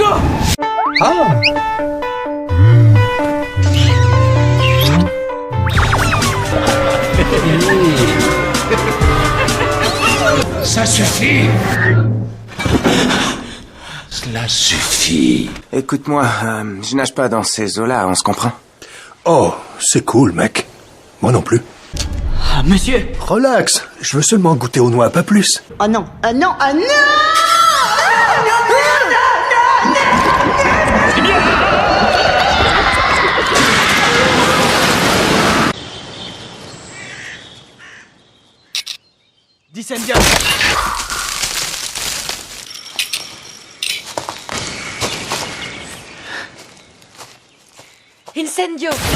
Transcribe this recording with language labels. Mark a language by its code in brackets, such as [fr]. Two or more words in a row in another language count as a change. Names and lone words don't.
[fr] Ah! Ça suffit! Cela suffit. Écoute-moi, je nage pas dans ces eaux-là, on se comprend? Oh, c'est cool, mec. Moi non plus. Ah, monsieur! Relax, je veux seulement goûter aux noix, pas plus. Oh non! Ah non! Ah non! Dicendia! Incendio!